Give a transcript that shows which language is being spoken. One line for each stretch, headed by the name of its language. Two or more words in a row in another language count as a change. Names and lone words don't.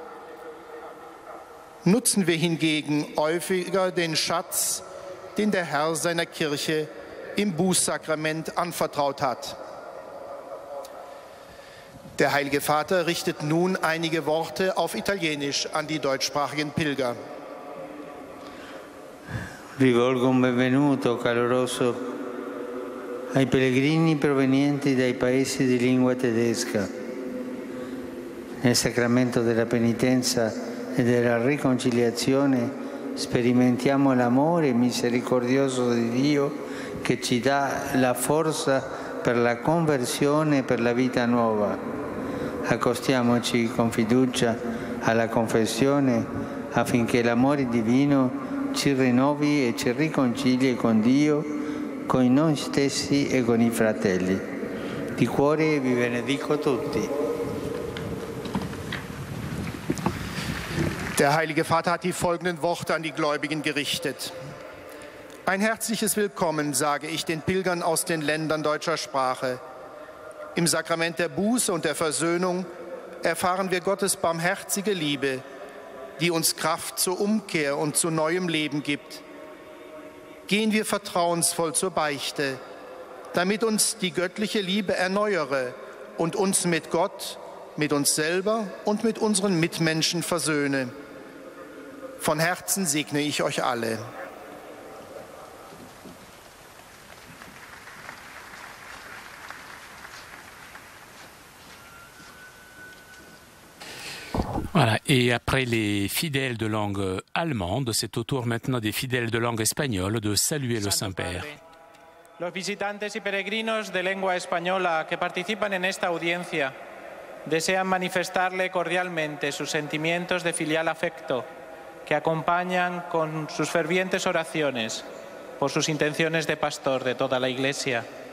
German: Nutzen wir hingegen häufiger den Schatz, den der Herr seiner Kirche im Bußsakrament anvertraut hat. Der Heilige Vater richtet nun einige Worte auf Italienisch an die deutschsprachigen Pilger.
Italian: Rivolgo un benvenuto caloroso ai pellegrini provenienti dai paesi di lingua tedesca. Nel sacramento della penitenza e della riconciliazione sperimentiamo l'amore misericordioso di Dio che ci dà la forza per la conversione e per la vita nuova. Accostiamoci con fiducia alla confessione affinché l'amore divino ci rinnovi e ci riconcili con Dio, con noi stessi e con i fratelli. Di cuore vi benedico tutti.
German: Der Heilige Vater hat die folgenden Worte an die Gläubigen gerichtet. Ein herzliches Willkommen sage ich den Pilgern aus den Ländern deutscher Sprache. Im Sakrament der Buße und der Versöhnung erfahren wir Gottes barmherzige Liebe, die uns Kraft zur Umkehr und zu neuem Leben gibt. Gehen wir vertrauensvoll zur Beichte, damit uns die göttliche Liebe erneuere und uns mit Gott, mit uns selber und mit unseren Mitmenschen versöhne. Von Herzen segne ich euch alle.
French: Voilà, et après les fidèles de langue allemande, c'est au tour maintenant des fidèles de langue espagnole de saluer le Saint-Père.
Spanish: Los visitantes y peregrinos de lengua española que participan en esta audiencia desean manifestarle cordialmente sus sentimientos de filial afecto que acompañan con sus fervientes oraciones por sus intenciones de pastor de toda la Iglesia.